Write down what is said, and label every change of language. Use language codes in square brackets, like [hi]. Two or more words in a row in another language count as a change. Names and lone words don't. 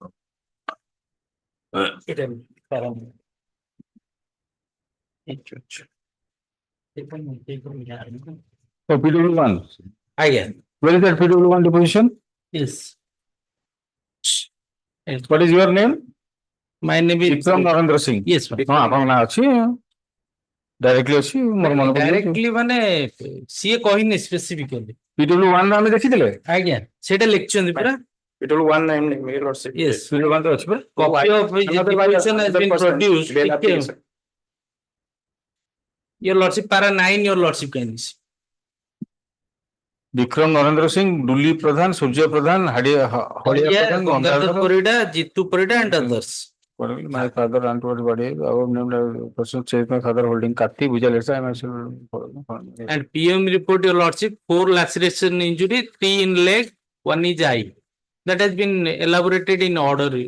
[en] So PW1. Again. Where is that PW1 deposition? Yes. What is your name? My name is Vikram Narendra Singh. Yes. Directly [or] Directly ମାନେ ସିଏ କହିନି specifically. PW1 ଆମେ ଦେଖିଥିଲେ? ଆଜ୍ଞା ସେଟା ଲେଖିଛନ୍ତି ପରା. [en] PW1 name your lordship. Yes. [or] PW1 ତ ଅଛି ପରା. [en] Copy of his deposition has been produced. Your lordship para 9, your lordship kindness. Vikram Narendra Singh, Duli Pradhan, Surya Pradhan, Hadia Pradhan, Gandhar Parida, Jitu Parida and others. My father and everybody, our named person says my father holding Katti, Bhujalesa, and PM report, your lordship, 4 laceration injury, 3 in leg, 1 is eye. That has been elaborated in order.